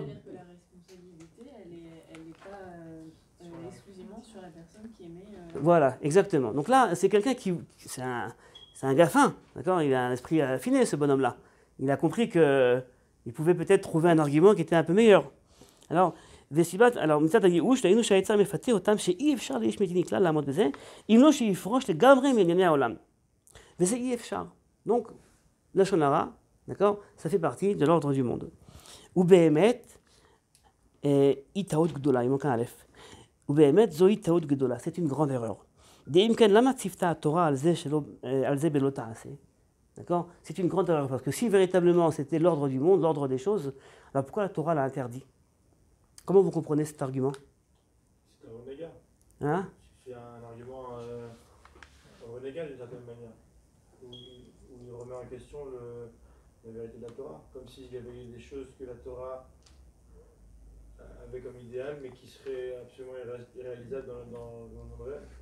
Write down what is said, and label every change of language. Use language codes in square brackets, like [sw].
[fr] C'est-à-dire que la responsabilité, elle n'est pas exclusivement directement sur la personne qui émet. Voilà, exactement. Donc là, c'est quelqu'un qui... C'est un gars fin, d'accord? Il a un esprit affiné, ce bonhomme-là. Il a compris qu'il pouvait peut-être trouver un argument qui était un peu meilleur. [he] Alors, מצד הייאוש, ראינו שהיצר מפתה אותם שאי אפשר לאיש מדיני כלל לעמוד בזה, אם לא שיפרוש לגמרי מענייני העולם. וזה אי אפשר. [fr] Donc, לשון הרע, d'accord? Ça fait partie de l'ordre du monde. [he] ובאמת, היא טעות גדולה, עם כאן א', ובאמת זוהי טעות גדולה, [fr] c'est une grande erreur. [he] דאם כן, למה ציוותה התורה על זה בלא תעשה? [fr] D'accord? C'est une grande erreur, parce que si véritablement c'était l'ordre du monde, l'ordre des choses, alors pourquoi la Torah l'a interdit? Comment vous comprenez cet argument? C'est un renégat. Hein? C'est un argument renégat d'une certaine manière, où il remet en question la vérité de la Torah, comme s'il y avait des choses que la Torah avait comme idéal, mais qui seraient absolument irréalisables dans le monde réel.